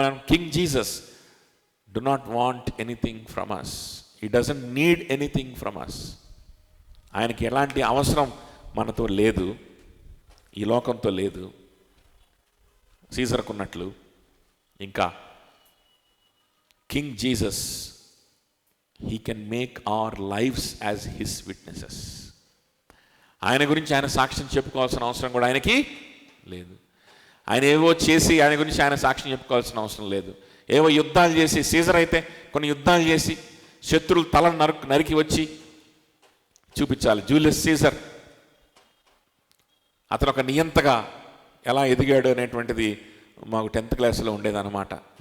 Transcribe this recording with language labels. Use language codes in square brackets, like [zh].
[en] King Jesus do not want anything from us. He doesn't need anything from us. [te] ఆయనకి ఎలాంటి అవసరం మనతో లేదు, ఈ లోకంతో లేదు. సీజర్కు ఉన్నట్లు ఇంకా [en] King Jesus he can make our lives as his witnesses. [te] ఆయన గురించి ఆయన సాక్ష్యం చెప్పుకోవాల్సిన అవసరం కూడా ఆయనకి లేదు. ఆయన ఏవో చేసి ఆయన గురించి ఆయన సాక్ష్యం చెప్పుకోవాల్సిన అవసరం లేదు. ఏవో యుద్ధాలు చేసి, సీజర్ అయితే కొన్ని యుద్ధాలు చేసి శత్రువులు తల నరికి వచ్చి చూపించాలి. జూలియస్ సీజర్ అతను ఒక నియంతగా ఎలా ఎదిగాడు అనేటువంటిది మాకు 10th క్లాస్లో ఉండేదన్నమాట.